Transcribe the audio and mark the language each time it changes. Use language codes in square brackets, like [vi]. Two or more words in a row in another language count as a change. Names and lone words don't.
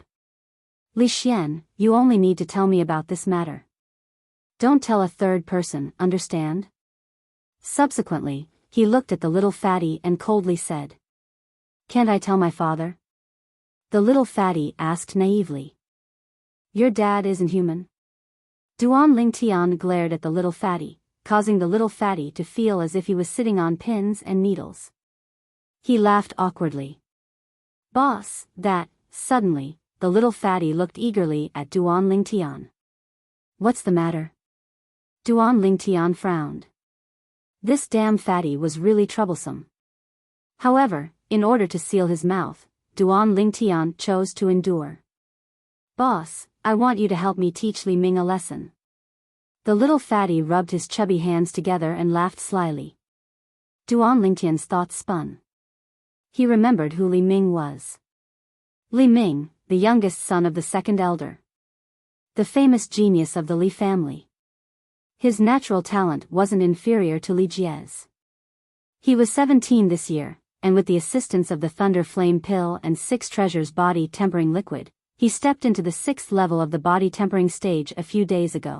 [en] Li Xian, you only need to tell me about this matter. Don't tell a third person, understand? Subsequently, he looked at the little fatty and coldly said, Can't I tell my father? The little fatty asked naively. Your dad isn't human? Duan Lingtian glared at the little fatty, causing the little fatty to feel as if he was sitting on pins and needles. He laughed awkwardly. Boss, suddenly, the little fatty looked eagerly at Duan Lingtian. What's the matter? Duan Lingtian frowned. This damn fatty was really troublesome. However, in order to seal his mouth, Duan Lingtian chose to endure. Boss, I want you to help me teach Li Ming a lesson. The little fatty rubbed his chubby hands together and laughed slyly. Duan Lingtian's thoughts spun. He remembered who Li Ming was. Li Ming, the youngest son of the 2nd elder. The famous genius of the Li family. His natural talent wasn't inferior to Li Jie's. He was 17 this year, and with the assistance of the Thunder Flame Pill and 6 Treasures body tempering liquid, he stepped into the 6th level of the body tempering stage a few days ago.